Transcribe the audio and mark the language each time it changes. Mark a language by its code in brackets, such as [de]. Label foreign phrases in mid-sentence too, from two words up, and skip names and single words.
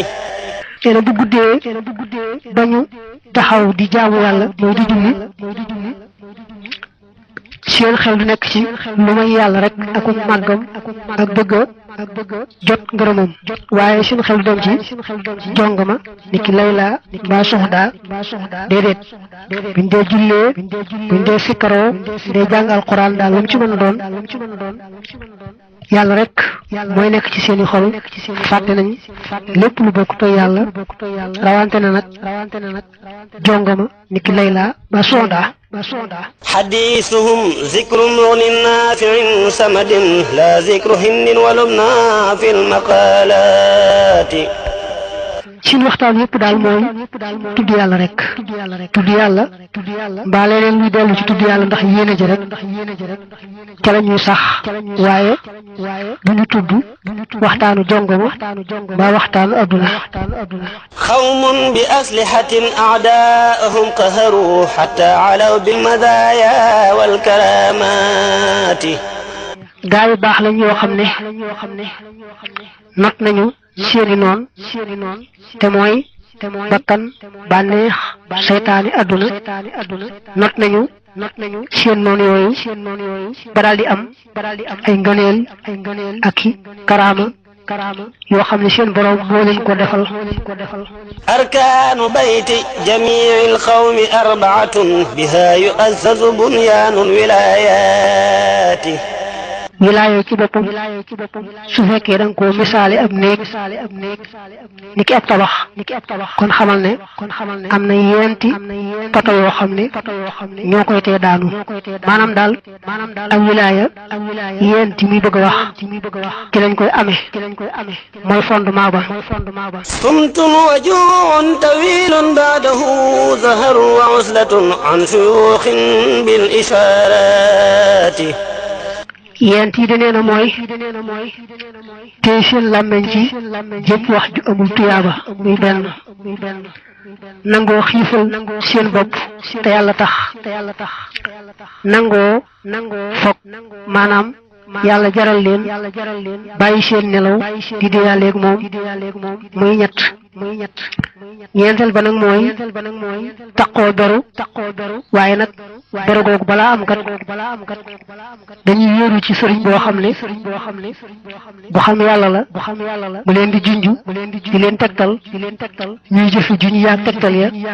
[wo] teena bu guddee bañu taxaw di jaamu yàlla mooy di julli seen xel du nekk ci lu may yàlla rek aku màggam ak bëgg jot ngërëmam waaye seen xel du dem ci jongama ni ki Layla mbaa Soxda déedéet buñ dee jullee buñ dee sikkaroo dee jàng alquran daal lu mu ci mën a doon yàlla rek mooy nekk ci seeni xol fàtte nañ lépp lu bokk toy yàlla rawante na nag jongama ni ki Layla mbaa Soxda [ar] حديثهم ذكر مغن نافع سمد لا ذكر هند ولبنى في المقالات [wo] seen waxtaan yépp daal mooy tudd yàlla rek tudd yàlla mbaa leneen luy dellu ci tudd yàlla ndax yéene ja rek ca la ñuy sax waaye du ñu tudd waxtaanu jongoma mbaa waxtaanu adduna [ar] قوم بأسلحة أعداءهم قهروا حتى علوا بالمزايا والكرامات [wo] gaa yu baax lañ yoo xam ne not nañu seeni noon te mooy bakkan bànneex seytaani adduna not nañu seen noon yooyu ba daal di am ay ngëneel ak i karaama yoo xam ne seen borom moo leen ko defal [ar] أركان بيت جميع القوم أربعة بها يؤسس بنيان الولايات [wo] wilaaya ci boppam su fekkee da nga koo misaale ab néeg ni ki ab tabax kon xamal ne am na yeenti poto yoo xam ne ñoo koy tee daanu maanaam daal ak wilaaya yeenti muy bëgg a wax ci lañ koy amee mooy fondement ba [ar] صمت وجوع طويل بعده ظهر وعزلة عن شيوخ بالإشارات [wo] yent yi danee na mooy tey seen làmmeñ ci jëpp wax ju amul tuyaaba muy benn nangoo xiifal seen bopp te yàlla tax nangoo foog maanaam yàlla jaral leen bàyyi seen nelaw di deyaaleeg moom muy ñett ñeenteel ba nag mooy taqoo beru waaye nag beru googu balaa am kat dañuy wéeru ci sëriñ boo xam ne bu xam yàlla la mu leen di junju di leen tegtal ñuy jëfe juñ yaag tegtal ya